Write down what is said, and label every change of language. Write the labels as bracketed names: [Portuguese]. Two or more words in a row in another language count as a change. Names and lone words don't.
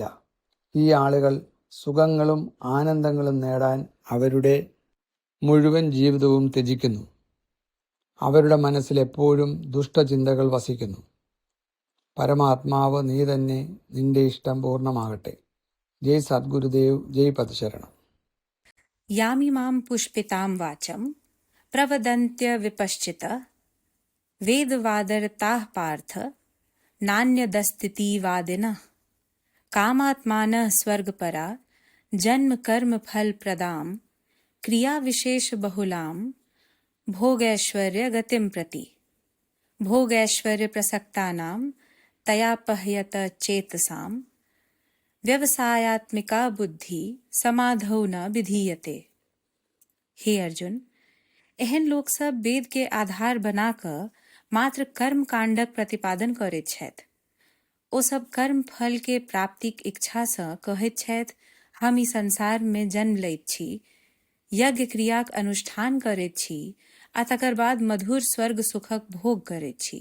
[Malayalam] ഈ ആളുകൾ സുഖങ്ങളും ആനന്ദങ്ങളും നേടാൻ അവരുടെ മുഴുവൻ ജീവിതവും ത്യജിക്കുന്നു. അവരുടെ മനസ്സിൽ എപ്പോഴും ദുഷ്ടചിന്തകൾ വസിക്കുന്നു. പരമാത്മാവ് നീ തന്നെ, നിന്റെ ഇഷ്ടം പൂർണ്ണമാകട്ടെ. ജയ് സദ്ഗുരുദേവ്, ജയ് പദശരണം. [Sanskrit] यामिमां पुष्पितां वाचं प्रवदन्त्य विपश्चित वेदवादरताः पार्थ नान्यदस्तितिवादिनः कामात्मानः स्वर्गपरा जन्मकर्मफलप्रदां क्रियाविशेषबहुलां भोगैश्वर्यगतिं प्रति भोगैश्वर्यप्रसक्तानां तयापह्यत चेतसां व्यवसायात्मिका बुद्धि समाधौ न विधीयते। [Maithili] हे अर्जुन, एहन लोक सब वेद के आधार बनाकर मात्र कर्म कांडक प्रतिपादन करैत छथि। ओ सब कर्म फल के प्राप्तिक इच्छा सँ कहैत छथि, हम ई संसार में जन्म लैत छी, यज्ञ क्रियाक अनुष्ठान करैत छी आ तकर बाद मधुर स्वर्ग सुखक भोग करैत छी।